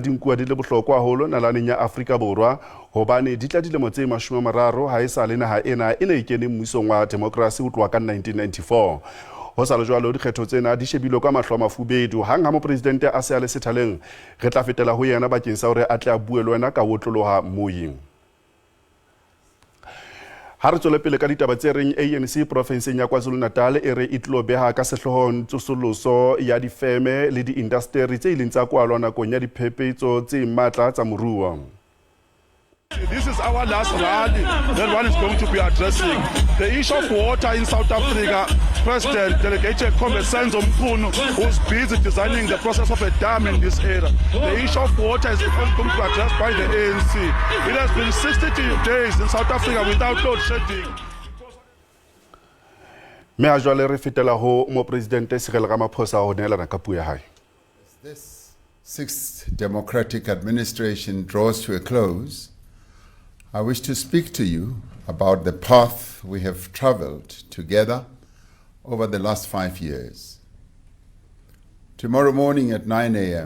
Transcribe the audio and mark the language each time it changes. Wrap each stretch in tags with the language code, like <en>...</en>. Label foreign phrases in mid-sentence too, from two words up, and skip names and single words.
<st>di nkuwa di le bohlokwa haholo nalaneng ya Afrika Borwa hobane di tla dilemo tse 30 ha e sa le naha ena e ne e kene mmusong wa democracy ho tloha ka 1994 ho sa le jwalo dikgetho tsena di shebilwe ka mahlo a mafubedu hang ha mo president a se a le sethaleng re tla fetela ho yena bakeng sa hore a tla bue le wena ka wotloloha moyeng ha re tswele pele ka ditaba tse reng ANC provinseng ya KwaZulu-Natal e re e tlo beha ka sehlohong tsosoloso ya difeme le di-industry tse ileng tsa kwalwa nakong ya diphephetso tse matla tsa moruo</st> <en>This is our last rally that one is going to be addressing. The issue of water in South Africa, President Delegated Comrade Senzo Mkhunu, who's busy designing the process of a dam in this area. The issue of water is going to be addressed by the ANC. It has been 62 days in South Africa without load shedding.</en> <st>Me a jwale re fetela ho mo president Cyril Ramaphosa ho neelana ka puo ya hae.</st> <en>This sixth democratic administration draws to a close. I wish to speak to you about the path we have traveled together over the last 5 years. Tomorrow morning at 9 a.m.</en>